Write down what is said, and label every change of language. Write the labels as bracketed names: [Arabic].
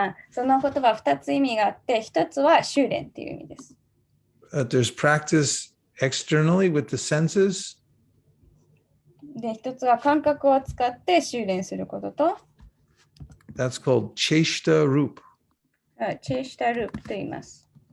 [Japanese] その言葉2つ意味があって、1つは修練っていう意味です。 [English] There's practice externally with the senses. [Japanese] で、1つは感覚を使って修練することと、 [English] That's called cheshta roop. [Japanese] チェイシタループと言います。